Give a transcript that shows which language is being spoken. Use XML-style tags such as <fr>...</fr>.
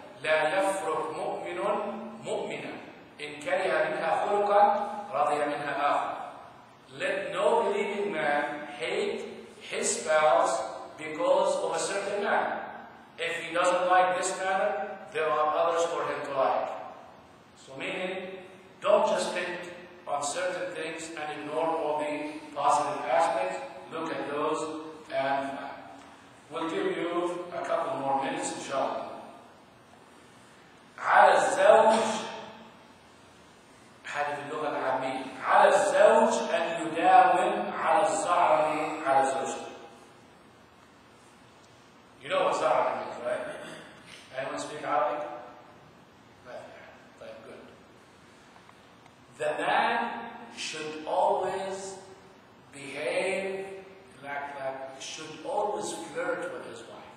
<ar>لا يفرق مؤمن مؤمنا إن كره منها خلقا رضي منها آخر.</ar> <en>Let no believing man hate his spouse because of a certain manner. If he doesn't like this manner, there are others for him to like. So meaning, don't just pick on certain things and ignore all the positive aspects. Look at those, and we'll give you a couple more minutes, inshallah.</en> <ar>على الزوج هذه اللغة العامية. على الزوج أن يداوم على الزعر على زوجته.</ar> <en>You know what za'ar means, right? Anyone speak Arabic? Good. The man should always behave should always flirt with his wife.</en>